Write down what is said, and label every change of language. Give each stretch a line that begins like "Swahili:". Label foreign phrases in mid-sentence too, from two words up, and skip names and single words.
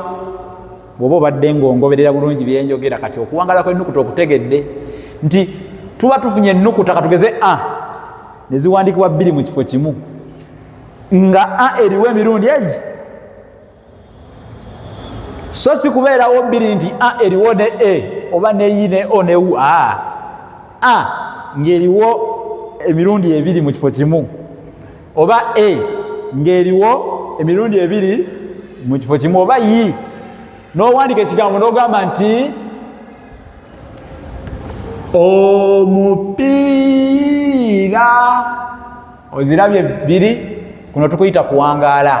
Ganda: Bw'oba obadde ng'ongoberera bulungi byenjogera, kati okuwangaala kw'ennukuta okutegedde nti tuba tufunye ennukuta katugeze a ne ziwandiikibwa bbiri mu kifo kimu, nga a eriwo emirundi egi, so si kubeerawo bbiri nti a eriwo ne e oba ne i ne o ne u. A ng'eriwo emirundi ebiri mu kifo kimu, oba e ng'eriwo emirundi ebiri mu kifo kimu, oba i n'owandika ekigambo n'ogamba nti omupiira, ozirabye bbiri, kuno tukuyita kuwangaala.